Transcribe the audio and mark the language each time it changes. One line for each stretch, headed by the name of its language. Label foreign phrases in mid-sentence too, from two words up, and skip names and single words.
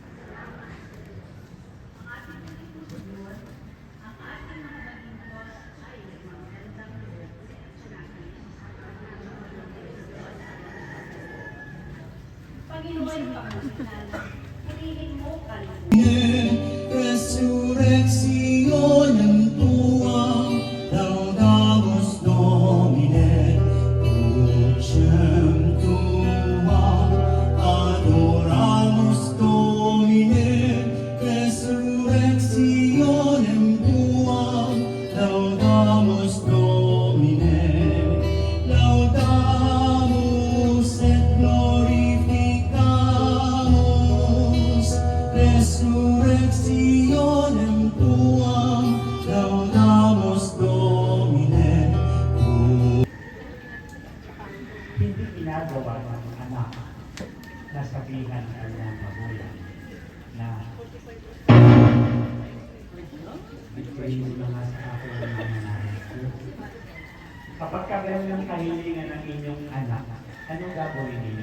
Filipino: Panginoon, Panginoon, piliin mo kalimutan.
Latin: Resurrectionem tuam, laudamus Domine, crucem tuam, adoramus Domine, resurrectionem tuam, laudamus Domine, laudamus et glorificamus, resurrectionem tuam, laudamus Domine.
Filipino: Hindi ginagawa ng anak na sabihan ang mga magulang na bigay mo na nga sa ako ng mga nanay ko. Kapag karoon ng kahilingan ng inyong anak, anong gagawin ninyo?